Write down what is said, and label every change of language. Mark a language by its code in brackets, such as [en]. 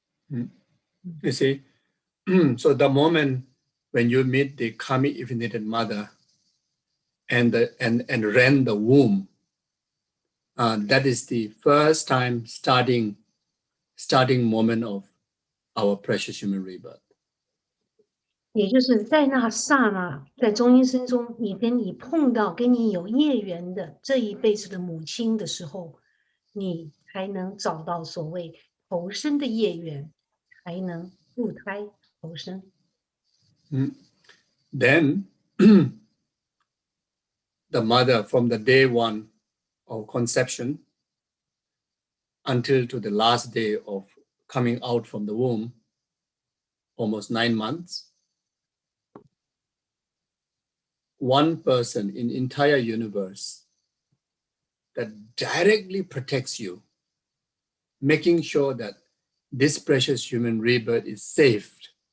[en] You see, so the moment when you meet the karmic infinite mother and rend the womb, that is the first time starting moment of our precious human rebirth. [zh] 也就是在那刹那，在中阴身中，你碰到跟你有业缘的这一辈子的母亲的时候，你才能找到所谓投生的业缘，才能入胎投生。 [en] Then the mother, from the day one of conception until to the last day of coming out from the womb, almost 9 months, one person in entire universe that directly protects you, making sure that this precious human rebirth is saved.